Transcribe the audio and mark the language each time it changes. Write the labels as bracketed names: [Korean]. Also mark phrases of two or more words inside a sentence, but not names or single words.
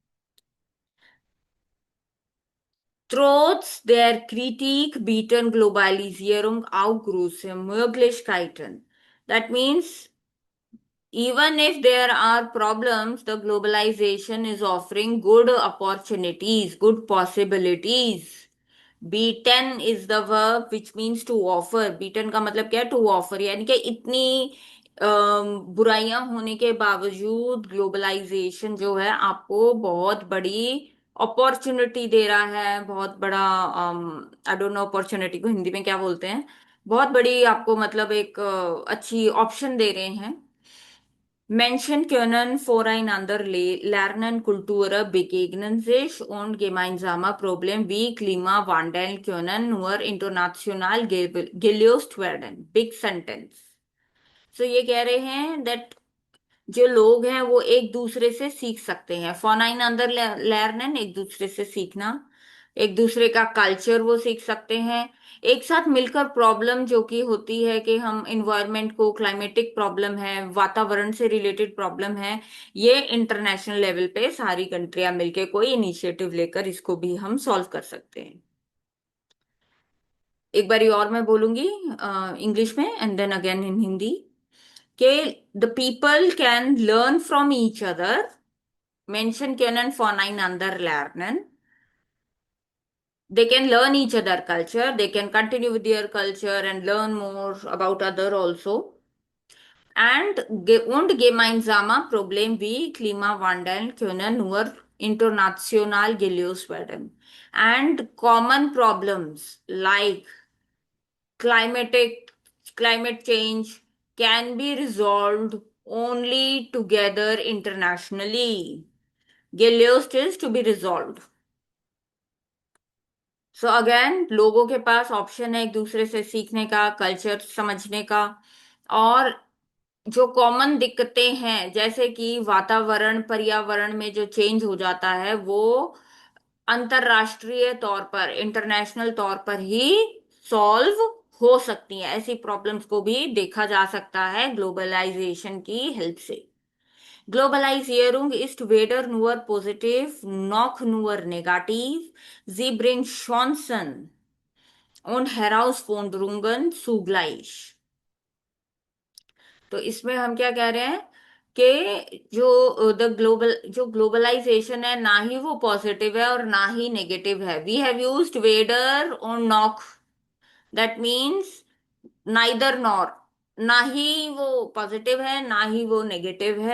[German] Trotz der Kritik bieten Globalisierung auch große Möglichkeiten. [English] That means even if there are problems, the globalization is offering good opportunities, good possibilities. B10 is the verb which means to offer. [Hindi] B10 का मतलब क्या है? [English] To offer. [Hindi] यानी कि इतनी बुराइयां होने के बावजूद ग्लोबलाइजेशन जो है आपको बहुत बड़ी अपॉर्चुनिटी दे रहा है, बहुत बड़ा [English] I don't know [Hindi] अपॉर्चुनिटी को हिंदी में क्या बोलते हैं, बहुत बड़ी आपको मतलब एक अच्छी ऑप्शन दे रहे हैं. [German] Menschen können voreinander lernen, Kulturen begegnen sich und gemeinsame Probleme wie Klimawandel können nur international gelöst werden. [English] Big sentence. So [Hindi] ये कह रहे हैं that जो लोग हैं वो एक दूसरे से सीख सकते हैं. [German] voneinander lernen [Hindi] एक दूसरे से सीखना, एक दूसरे का कल्चर वो सीख सकते हैं. एक साथ मिलकर प्रॉब्लम जो कि होती है कि हम इन्वायरमेंट को, क्लाइमेटिक प्रॉब्लम है, वातावरण से रिलेटेड प्रॉब्लम है, ये इंटरनेशनल लेवल पे सारी कंट्रियां मिलके कोई इनिशिएटिव लेकर इसको भी हम सॉल्व कर सकते हैं. एक बारी और मैं बोलूंगी इंग्लिश में [English] and then again in Hindi कि the people can learn from each other. [German] Menschen können voneinander lernen. [English] They can learn each other culture. They can continue with their culture and learn more about other also. [German] Und gemeinsame Problem wie Klimawandel können nur international gelöst werden. [English] And common problems like climatic climate change can be resolved only together internationally. Galileo is to be resolved. so again [Hindi] लोगों के पास ऑप्शन है एक दूसरे से सीखने का, कल्चर समझने का, और जो कॉमन दिक्कतें हैं जैसे कि वातावरण पर्यावरण में जो चेंज हो जाता है वो अंतरराष्ट्रीय तौर पर, इंटरनेशनल तौर पर ही सॉल्व हो सकती हैं। ऐसी प्रॉब्लम्स को भी देखा जा सकता है ग्लोबलाइजेशन की हेल्प से। [German] Globalisierung ist weder nur positiv noch nur negativ. Sie bringt Chancen und Herausforderungen zugleich. [Hindi] तो इसमें हम क्या कह रहे हैं कि जो [English] the global [Hindi] जो ग्लोबलाइजेशन है ना ही वो पॉजिटिव है और ना ही नेगेटिव है। [English] we have used [Hindi] वेदर और नॉक, [English] that means neither nor, [Hindi] ना ही वो पॉजिटिव है ना ही वो नेगेटिव है।